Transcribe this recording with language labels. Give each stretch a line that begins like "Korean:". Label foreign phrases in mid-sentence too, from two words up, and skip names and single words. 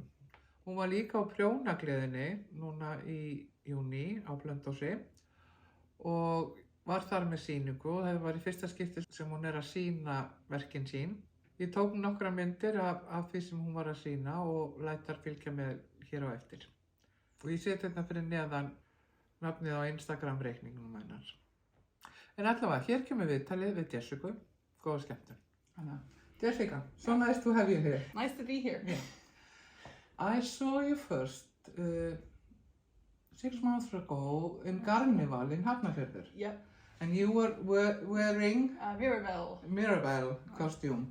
Icelandic: Hún var líka á prjónagleðinni núna í júní á Blönduósi og var þar með sýningu og það var í fyrsta skipti sem hún er að sýna verkin sín. Ég tók nokkra myndir af því sem hún var að sýna og læt þær fylgja með hér á eftir. Og ég set hérna fyrir neðan nafnið á Instagram reikningnum hennar. En allavega, hér kemur viðtalið við Jessicu. Góða skemmtun.
English: Jessica, so nice to have you here. Nice to be here. Yeah. I saw you first 6 months ago in Garnival in Hafnarfjörður. Yep. And you were wearing Mirabelle costume.